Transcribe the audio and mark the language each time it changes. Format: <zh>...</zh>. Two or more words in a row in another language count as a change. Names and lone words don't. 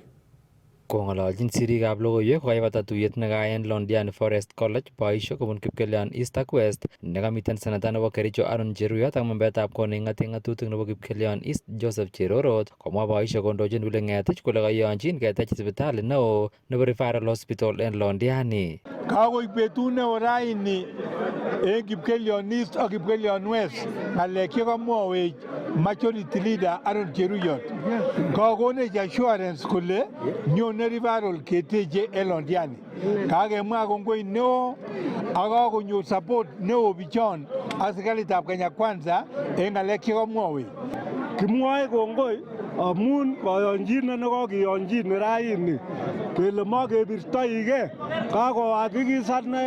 <kln>Kong'ololjin sirikab logoiwek kokaibata tuyet nekaen Londiani Forest College boisiek kobun Kipkelion East ak West nekamiten senata nebo Kericho Aaron Cheruyot ak membetab kot neking'ate ng'atutik nebo Kipkelion East Joseph Cherorot komwa boisiek kondochin Wile Ng'etich kole kayonjin ketech sipitali neo nebo Referral Hospital en Londiani. Kakoik betut neo raini en Kipkelion East ak Kipkelion West ng'alek chekamwowech</kln> <en>majority leader</en> <kln>Aaron Cheruyot. Kakonech assurance kole nyone referral keteche en Londiani. Kakemwa kongoi neo ak kakonyor support neo bichon ak serikalitab Kenya Kwanza en ng'alek chekamwowech. Kimwoe kongoi amun kayonjinet nekakiyonjin raini kele makebirtoige kakohakikisanech</kln>